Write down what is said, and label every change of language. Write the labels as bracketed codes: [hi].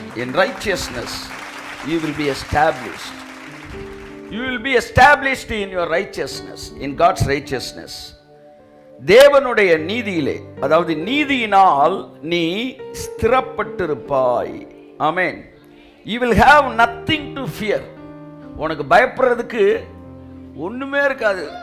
[en] In righteousness you will be established. You will be established in your righteousness, in God's righteousness. [ta] தேவனுடைய நீதியிலே, அதாவது நீதியினால் நீ ஸ்திரப்பட்டிருப்பாய். ஆமென். [en] You will have nothing to fear. [ta] உனக்கு பயப்படுறதுக்கு ஒண்ணுமே இருக்காது.